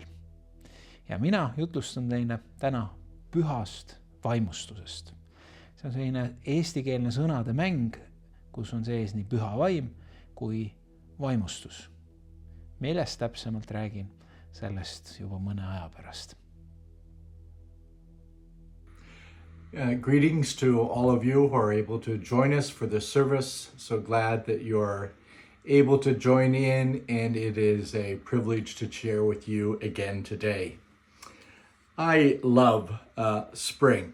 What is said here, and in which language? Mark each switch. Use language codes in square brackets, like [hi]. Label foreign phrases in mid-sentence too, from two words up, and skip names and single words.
[et] Ja mina jutlustan teile täna pühast vaimustusest. See on selline eestikeelne sõnade mäng, kus on sees nii püha vaim kui vaimustus. Millest täpsemalt räägin, sellest juba mõne aja pärast. [en] Greetings to all of you who are able to join us for this service. So glad that you're able to join in, and it is a privilege to share with you again today. I love spring.